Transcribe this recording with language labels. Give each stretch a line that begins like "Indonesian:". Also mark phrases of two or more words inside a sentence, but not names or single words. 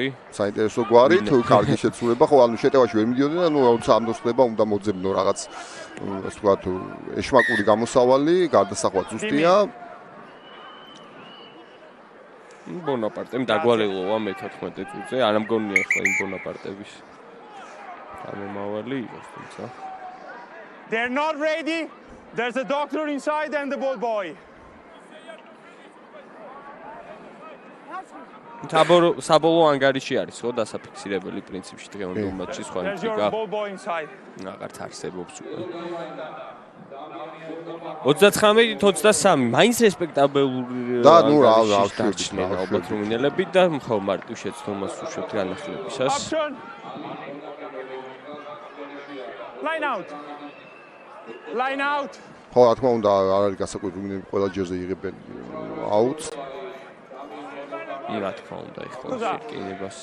Georgian: საინტერესო გვარი, თუ კარგი შეცურება, ხო, ანუ შეტევაში ვერ მიდიოდნენ, ანუ როცა ამ დროს ხდება, უნდა მოძებნო რაღაც ასე ვთქვათ, ეშმაკური გამოსავალი, გარდასახვა ზუსტია. ბონაპარტემ დაგვალელოვა მე-14 წუთზე, არ ამგონია ახლა იმ ბონაპარტების გამომავალი იყოს, თუმცა
English: They're not ready. There's a doctor inside and the ball boy.
Georgian: საბოლოო ანგარიში არის, ხო, დასაფიქსირებელი პრინციპში დღევანდელ მატჩში სხვა ინტრიგა. აღარც არსებობს უკვე. 39-23 მაინც რესპექტაბელური და ნუ რა დაჩნდნენ ალბათ რუმინელები და ხო მარტივ შეცდომას უშვებთ განახლებისას.
English: Line out. Line out.
Georgian: ხო, რა თქმა უნდა, არ არის გასაკვირი რუმინელები ყველა ჯერზე იღებენ აუტს. რა თქმა უნდა, ეხლა შეკინებას.